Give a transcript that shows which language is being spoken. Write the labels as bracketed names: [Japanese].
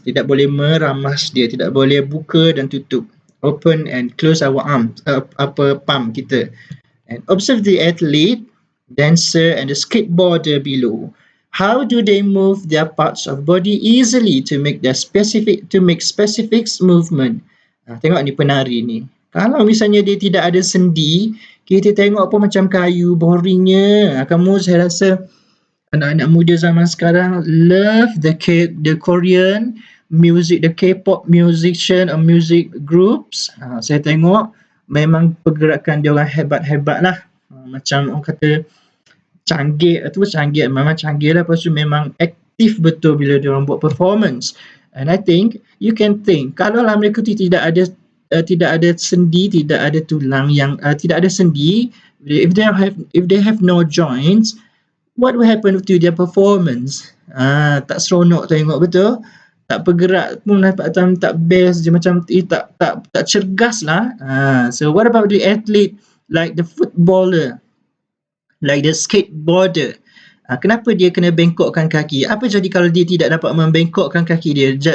[Malay] Tidak boleh meramas dia, tidak boleh buka dan tutup, [English] open and close our arms, [Malay] palm kita. [English] And observe the athlete, dancer and the skateboarder below. How do they move their parts of body easily to make specific movement? [Malay] Tengok ni penari ni. Kalau misalnya dia tidak ada sendi, kita tengok apa macam kayu, boringnya. Saya rasa anak-anak muda zaman sekarang [English] love the Korean music, the K-pop musician or music groups. [Malay] Saya tengok memang pergerakan dia orang hebat-hebat lah. Macam orang kata canggih memang canggih lah. Lepas tu memang aktif betul bila dia orang buat performance. [English] And I think you can think, [Malay] kalau lah mereka tu tidak ada sendi, tidak ada tulang yang tidak ada sendi, [English] if they have no joints, what will happen to their performance? [Malay] Tak seronok tengok, betul? Tak bergerak pun, macam tak best je, macam tak cergas lah. [English] So what about the athlete, like the footballer, like the skateboarder? [Malay] Kenapa dia kena bengkokkan kaki? Apa jadi kalau dia tidak dapat membengkokkan kaki dia?